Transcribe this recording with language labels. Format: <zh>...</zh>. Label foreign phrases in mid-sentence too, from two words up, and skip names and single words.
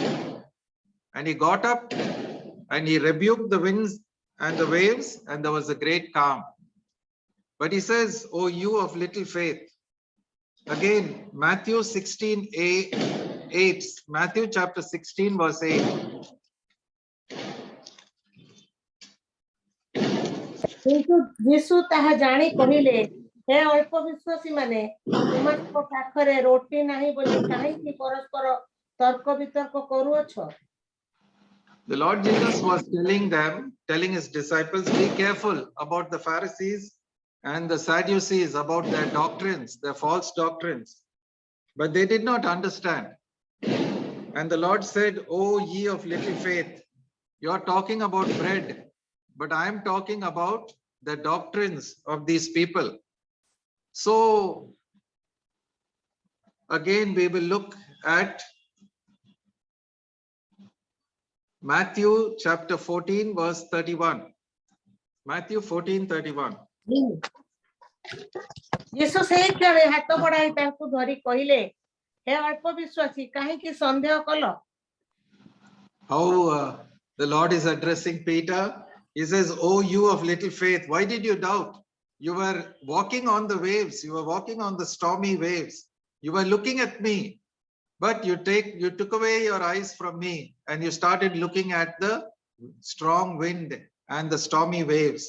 <en>And he got up and he rebuked the winds and the waves, and there was a great calm. But he says, oh, you of little faith. Again, Matthew 16:8. Matthew chapter 16, verse 8.</en> <or>କିନ୍ତୁ ଯୀଶୁ ତାହା ଜାଣି କହିଲେ, ହେ ଅଳ୍ପ ବିଶ୍ୱାସୀ ମାନେ, ତୁମମାନଙ୍କ ପାଖରେ ରୋଟି ନାହିଁ ବୋଲି କାହିଁକି ପରସ୍ପର ତର୍କ ବିତର୍କ କରୁଅଛ?</or> <en>The Lord Jesus was telling his disciples, be careful about the Pharisees and the Sadducees, about their doctrines, their false doctrines. But they did not understand. And the Lord said, "O ye of little faith, you are talking about bread, but I am talking about the doctrines of these people." So again, we will look at Matthew chapter 14, verse 31. Matthew 14:31.</en> <or>ଯୀଶୁ ସେହି କ୍ଷଣେ ହାତ ବଢାଇ ତାଙ୍କୁ ଧରି କହିଲେ, ହେ ଅଳ୍ପ ବିଶ୍ୱାସୀ, କାହିଁକି ସନ୍ଦେହ କଲ?</or> <en>How the Lord is addressing Peter. He says, "Oh, you of little faith, why did you doubt? You were walking on the waves. You were walking on the stormy waves. You were looking at me, but you took away your eyes from me and you started looking at the strong wind and the stormy waves."</en>